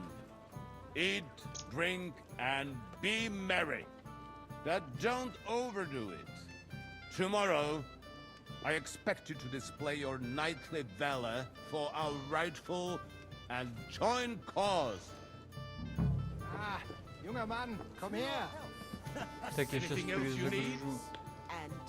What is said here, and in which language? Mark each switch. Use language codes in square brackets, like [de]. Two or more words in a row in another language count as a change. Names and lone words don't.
[en] Eat, drink, and be merry. But don't overdo it. Tomorrow, I expect you to display your knightly valor for our rightful and joint cause. [de] Ah, junger Mann, komm her! [ru] Так, я сейчас [en] Anything else you need? [ru] перезагружу [en] And to